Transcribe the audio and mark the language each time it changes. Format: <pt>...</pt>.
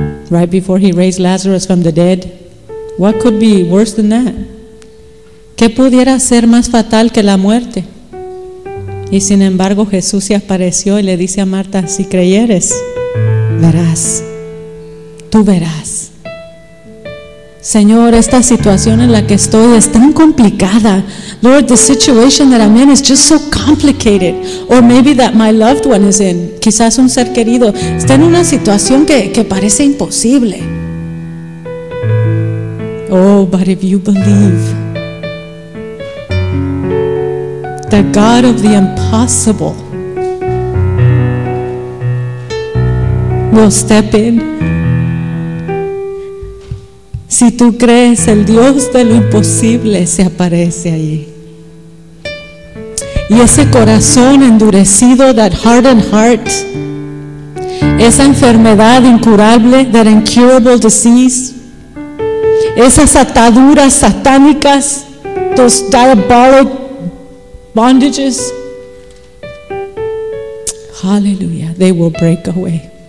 <en>Right before He raised Lazarus from the dead. What could be worse than that?</en> <es>¿Qué pudiera ser más fatal que la muerte? Y sin embargo, Jesús se apareció y le dice a Marta, si creyeres, verás. Tú verás. Señor, esta situación en la que estoy es tan complicada.</es> <en>Lord, the situation that I'm in is just so complicated. Or maybe that my loved one is in.</en> <es>Quizás un ser querido está en una situación que parece imposible.</es> <en>Oh, but if you believe the God of the impossible will step in.</en> <es>Si tú crees, el Dios de lo imposible se aparece allí. Y ese corazón endurecido,</es> <en>that hardened heart,</en> <es>esa enfermedad incurable,</es> <en>that incurable disease,</en> <es>esas ataduras satánicas,</es> <en>those diabolic bondages, hallelujah, they will break away.</en>